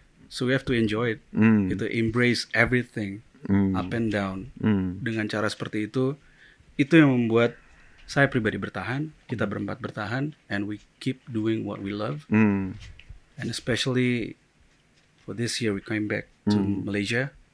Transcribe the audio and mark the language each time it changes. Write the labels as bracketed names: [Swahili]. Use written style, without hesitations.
[English] So we have to enjoy it, gitu, embrace everything, up and down. [Indonesian] Dengan cara seperti itu yang membuat saya pribadi bertahan, kita berempat bertahan, [English] and we keep doing what we love. And especially for this year, we came back to Malaysia.